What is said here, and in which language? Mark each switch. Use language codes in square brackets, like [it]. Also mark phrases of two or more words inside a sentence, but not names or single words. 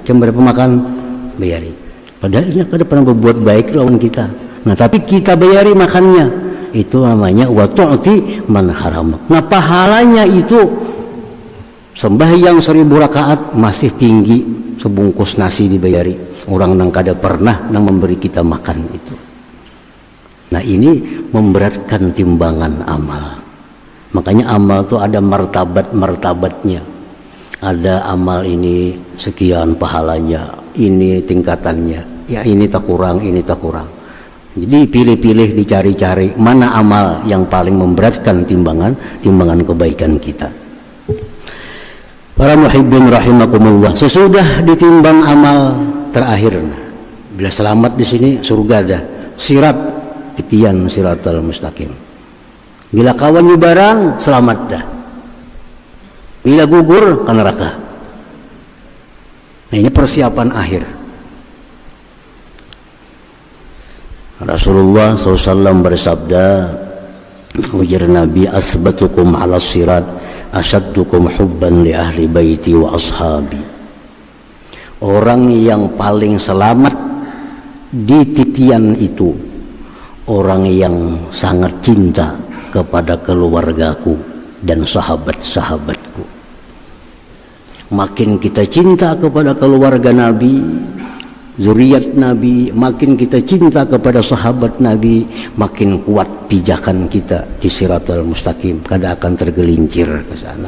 [bjn] Cuma berapa makan bayari. Padahalnya kada pernah berbuat baik lawan kita. Nah tapi kita bayari makannya. Itu namanya [ar] وتعطي من حرمك. [bjn] Nah pahalanya itu sembahyang 1000 rakaat masih tinggi sebungkus nasi dibayari orang yang kada pernah nang memberi kita makan itu. Nah ini memberatkan timbangan amal. Makanya amal itu ada martabat-martabatnya. Ada amal ini sekian pahalanya, ini tingkatannya, ya ini tak kurang, ini tak kurang. Jadi pilih-pilih, dicari-cari mana amal yang paling memberatkan timbangan kebaikan kita. Para [ar] محبين رحمكم الله, [bjn] sesudah ditimbang amal terakhir, bila selamat di sini surga dah, sirat titian [ar] الصراط المستقيم. [bjn] Bila kawan barang selamat dah, bila gugur ke neraka. Nah ini persiapan akhir. Rasulullah SAW bersabda, ujar Nabi, [ar] أثبتكم على الصراط أشدكم حبا لأهل بيتي وأصحابي. [bjn] Orang yang paling selamat di titian itu orang yang sangat cinta kepada keluargaku dan sahabat-sahabatku. Makin kita cinta kepada keluarga Nabi, zuriat Nabi, makin kita cinta kepada sahabat Nabi, makin kuat pijakan kita di [ar] الصراط المستقيم, [bjn] kada akan tergelincir ke sana.